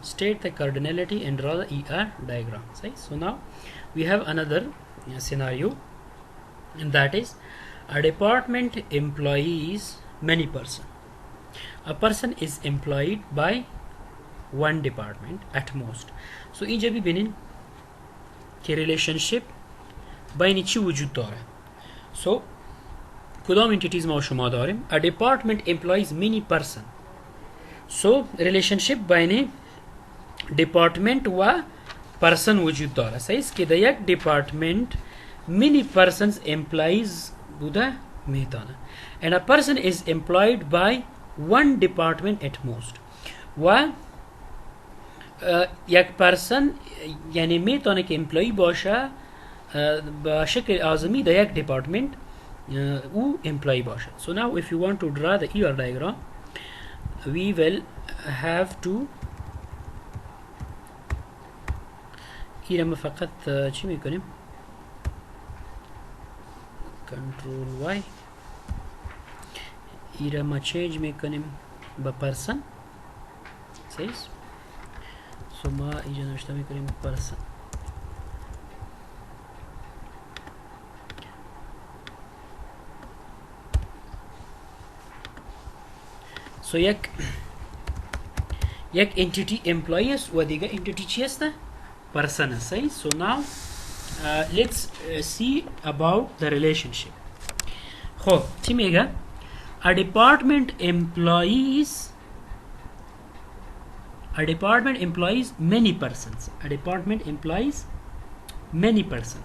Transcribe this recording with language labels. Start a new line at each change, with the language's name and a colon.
English: State the cardinality and draw the ER diagram. So now we have another scenario, and that is a department employs many person. A person is employed by one department at most. So in जब भी बिनिन के relationship
Persian: بین چی وجود داره. so کدام انتیتیز ما و شما داریم.
English: a department employs many person.
Persian: so relationship بین department و person وجود داره. صحیح است که در یک department many persons employees بوده میتونه.
English: and a person is employed by one department at most.
Persian: و یک پرسن یعنی میتونه که امپلوی باشه به شکل آزمی در یک دیپارتمنت او امپلوی باشه.
English: so now if you want to draw the ER diagram we will have to
Persian: ما فقط چی میکنیم control y ما change میکنیم به پرسن. صحیح. so ما اینجا نوشته میکنیم پرسن. so یک entity employee است و دیگه entity چی است؟ person است. صحیح.
English: so now let's see about the relationship.
Persian: خب چی میگه؟
English: a department employs many persons. a department employs many persons.